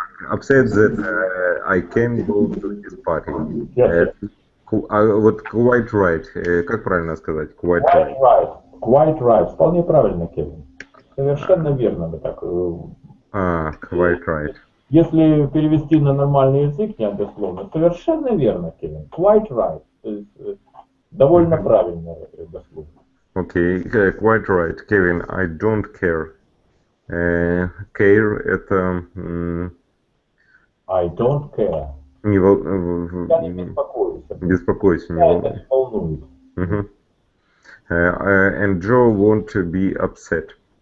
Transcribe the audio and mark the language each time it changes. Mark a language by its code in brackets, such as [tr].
[en] Upset that I can't go to his party. Yes. [ru] Вот [en] quite right. [ru] Как правильно сказать? [en] Quite right. Quite right. [ru] Вполне правильно, Кевин. Совершенно верно вы так. [en] Quite right. [ru] Если перевести на нормальный язык, не дословно, совершенно верно, Кевин. [en] Quite right. [ru] То есть, довольно правильно дословно. [en] Okay, quite right, Kevin. I don't care. care [ru] это [en] I don't care. [ru] не Я не беспокоюсь. беспокойся, не Меня это не волнует. [en] And Joe won't be upset.